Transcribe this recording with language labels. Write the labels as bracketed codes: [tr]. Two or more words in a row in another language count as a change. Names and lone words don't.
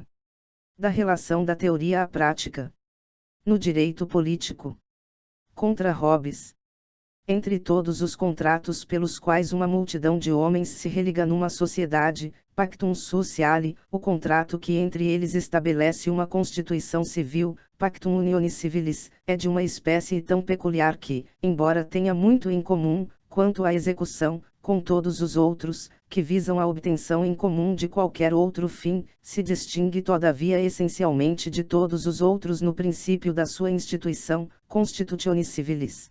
[pt] Da relação da teoria à prática. No direito político. Contra Hobbes. Entre todos os contratos pelos quais uma multidão de homens se religa numa sociedade, [la] pactum sociale, [pt] o contrato que entre eles estabelece uma constituição civil, [la] pactum unionis civilis, [pt] é de uma espécie tão peculiar que, embora tenha muito em comum, quanto à execução, com todos os outros, que visam a obtenção em comum de qualquer outro fim, se distingue todavia essencialmente de todos os outros no princípio da sua instituição, [la] constitutionis civilis.